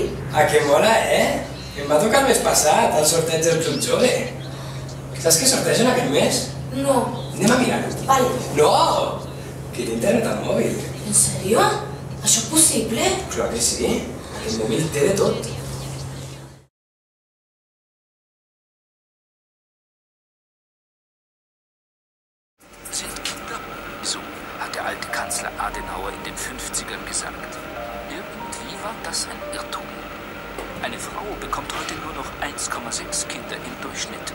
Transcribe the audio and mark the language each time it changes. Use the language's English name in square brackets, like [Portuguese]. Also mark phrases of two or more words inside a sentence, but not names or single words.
[Catalan] Ah, que mola, eh? Em va tocar el mes passat, al sorteig del Club Jove. Saps què sortegen aquest mes? No. Anem a mirar-ho. Vale. No! Que té internet al mòbil. En sèrio? Això és possible? Clar que sí. Aquest mòbil té de tot. [German] Sind Kinder? So hat der alte Kanzler Adenauer in den 50ern gesagt. Irgendwie war das ein Irrtum. Eine Frau bekommt heute nur noch 1,6 Kinder im Durchschnitt.